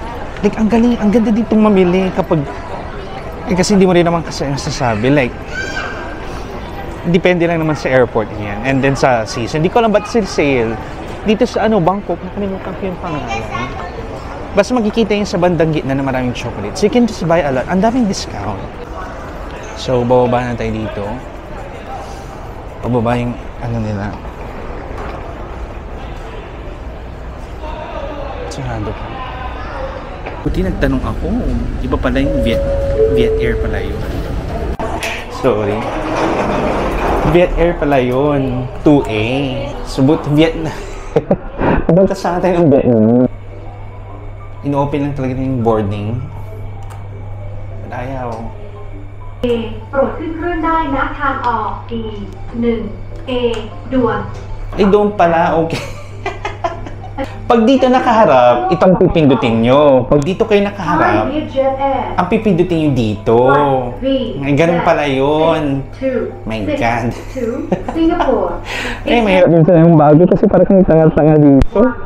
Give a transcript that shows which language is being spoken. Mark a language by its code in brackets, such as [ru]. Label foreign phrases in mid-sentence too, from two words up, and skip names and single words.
[tl] Like, ang galing, ang ganda ditong mamili kapag, kasi hindi mo rin naman kasi nasasabi, like, depende lang naman sa airport yan. [en] And then [tl] sa season, hindi ko alam ba't sale. Dito sa Bangkok, nakalimutan ko yung pangalan. Basta makikita yun sa bandang gitna na maraming chocolate. [en] So you can just buy a lot. [tl] Ang daming discount. So, bababa na tayo dito. Pababa yung nila. Sarado pa. Buti nagtanong ako. Iba pala yung Viet Air pala yun. Sorry. Viet Air pala yun. 2A. Subot Vietnam. Punta sa atin ang Vietnam. In-open lang talaga yung boarding. Ayaw. [th] A โปรดขึ้นเครื่องได้ณทางออก D 1 A ด่วน [tl] Ay, doon pala. Okay. Pag dito nakaharap, itong pipindutin nyo. Pag dito kayo nakaharap, Thai Vietjet Air ang pipindutin nyo dito. Ay, ganun pala yun. [en] 2 My God. to Singapore. [tl] Eh, mahirap din sa yung bago kasi parang kang tanga-tanga dito.